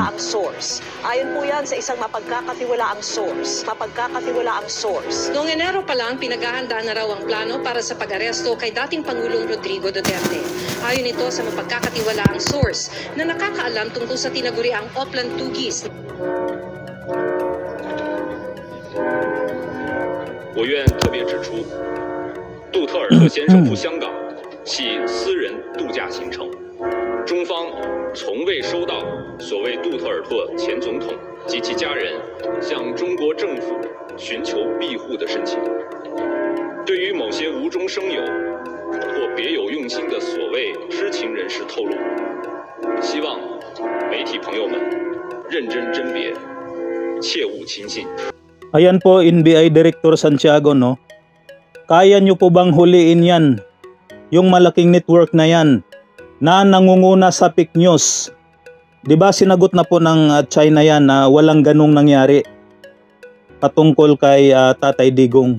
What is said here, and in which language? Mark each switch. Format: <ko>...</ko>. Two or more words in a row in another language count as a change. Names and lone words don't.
<tl>Ayon po yan sa isang mapagkakatiwalaang source. Noong Enero pa lang, pinaghahanda na raw ang plano para sa pag-aresto kay dating Pangulong Rodrigo Duterte. Ayon ito sa mapagkakatiwalaang source na nakakaalam tungkol sa tinaguriang Oplan Tugis.</tl> <zh>我愿特别指出，杜特尔特先生赴香港系私人度假行程，中方从未收到所谓杜特尔特前总统及其家人向中国政府寻求庇护的申请。对于某些无中生有或别有用心的所谓知情人士透露，希望媒体朋友们认真甄别，切勿轻信。</zh> <tl>Ayan po, NBI Director Santiago, no? Kaya nyo po bang huliin yan? Yung malaking network na yan na nangunguna sa</tl> <en>fake news.</en> <tl>Diba sinagot na po ng China yan na walang ganong nangyari patungkol kay Tatay Digong.</tl>